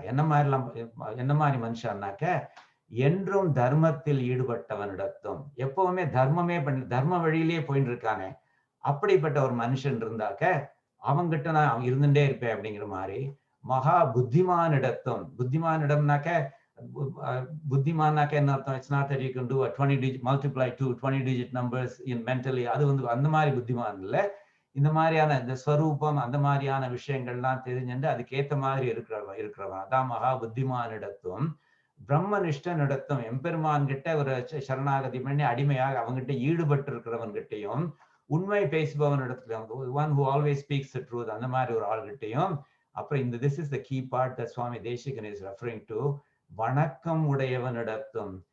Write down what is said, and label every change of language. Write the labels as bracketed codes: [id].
[ta] என்ன மாதிரி மனுஷன்னாக்க, என்றும் தர்மத்தில் ஈடுபட்டவனிடத்தும், எப்பவுமே தர்மமே தர்ம வழியிலேயே போயிட்டு இருக்கானே, அப்படிப்பட்ட ஒரு மனுஷன் இருந்தாக்க அவங்கிட்ட நான் இருந்துட்டே இருப்பேன் அப்படிங்கிற மாதிரி. மகா புத்திமானிடத்தும், புத்திமானிடம்னாக்க புத்திமானாக்க என்ன அர்த்தம்? [en] It's not that you can do a 20 digit multiply 20 digit numbers in mentally. [ta] அது அந்த மாதிரி புத்திமான் இல்லை. இந்த மாதிரியான இந்த ஸ்வரூபம் அந்த மாதிரியான விஷயங்கள்லாம் தெரிஞ்சுட்டு அதுக்கேற்ற மாதிரி இருக்கிறவன் அதான் மகா புத்திமானிடத்தும். பிரம்மனிஷ்டனிடத்தும், எம்பெருமான் கிட்ட ஒரு சரணாகதி பண்ணி அடிமையாக அவங்ககிட்ட ஈடுபட்டு இருக்கிறவன்கிட்டையும், உண்மை பேசுபவனிடத்துலையும், [en] one who always speaks the truth, [ta] அந்த மாதிரி ஒரு ஆள்கிட்டையும். அப்புறம் [en] this is the key part that Swami Deshikan is referring to, [ta] வணக்கம் உடையவனிடத்தும்.